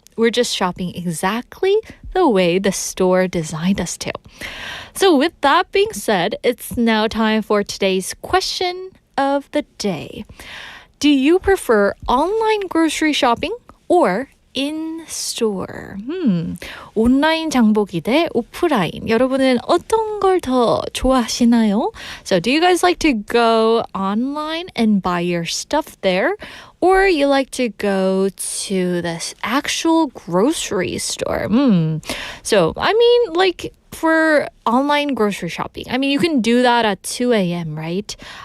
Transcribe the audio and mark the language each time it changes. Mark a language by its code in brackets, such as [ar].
[en] We're just shopping exactly the way the store designed us to. So with that being said, it's now time for today's question of the day. Do you prefer online grocery shopping or in-store? [ko] 온라인 장보기 대 오프라인. 여러분은 어떤 걸 더 좋아하시나요? [en] So do you guys like to go online and buy your stuff there? Or you like to go to the actual grocery store? So, for online grocery shopping, you can do that at 2 a.m., right?